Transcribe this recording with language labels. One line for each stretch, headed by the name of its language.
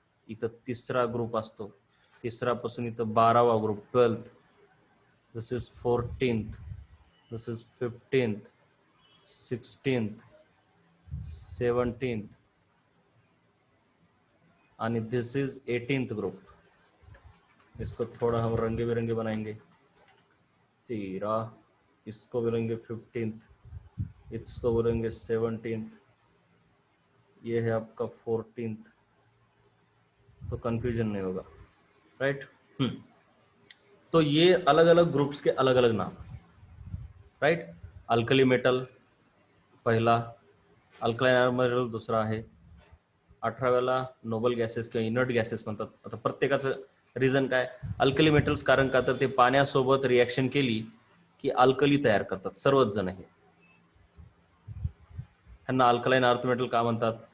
Marathi: इथं तिसरा ग्रुप असतो. तिसरापासून इथं 12वा group, 12th.
English: this is 14th, this is 15th,
Marathi: 16th, 17th आणि दिस इज 18th ग्रुप.
Hindi: इसको थोड़ा हम रंगे बिरंगे बनाएंगे. 13, इसको बोलेंगे 15th, इसको बोलेंगे 17th, ये है आपका 14th. तो कंफ्यूजन नहीं होगा, राइट. तो ये अलग अलग ग्रुप्स के अलग अलग नाम, राइट.
Marathi: अल्कली मेटल पहिला, अल्कलाइन मेटल दुसरा आहे. 18व्याला नोबल गॅसेस किंवा इनर्ट गॅसेस म्हणतात. आता प्रत्येकाचं रिझन काय? अल्कली मेटल्स कारण का तर ते पाण्यासोबत रिॲक्शन केली की अल्कली तयार करतात सर्वच जण. हे त्यांना अल्कलाइन अर्थ मेटल का म्हणतात?